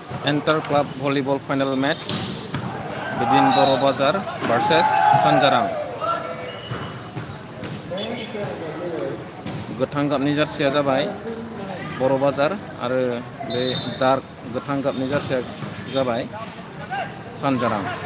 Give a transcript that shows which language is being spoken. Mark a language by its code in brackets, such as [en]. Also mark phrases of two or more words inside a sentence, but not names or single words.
[en] Inter Club Volleyball Final Match between Boro Bazar versus Sanjarang. [brx] गोथां गाबनि जार्सिया जाबाय बर' बाजार आरो बे डार्क गोथां गाबनि जार्सिया जाबाय सानजारां.